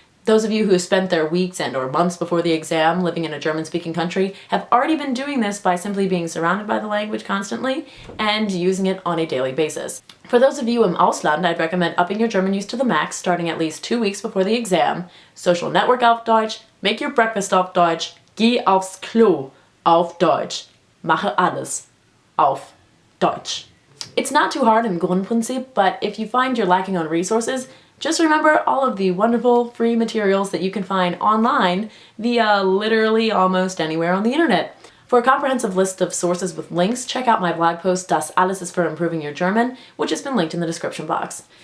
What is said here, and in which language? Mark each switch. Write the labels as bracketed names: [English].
[English] Those of you who have spent their weeks and/or months before the exam living in a German-speaking country have already been doing this by simply being surrounded by the language constantly and using it on a daily basis. For those of you [German] im Ausland, [English] I'd recommend upping your German use to the max starting at least 2 weeks before the exam. [German] Social network auf Deutsch, [English] make your breakfast [German] auf Deutsch, geh aufs Klo auf Deutsch, mache alles auf Deutsch. [English] It's not too hard in Grundprinzip, but if you find you're lacking on resources, just remember all of the wonderful free materials that you can find online via literally almost anywhere on the internet. For a comprehensive list of sources with links, check out my blog post [German] Das alles ist für [English] improving your German, which has been linked in the description box.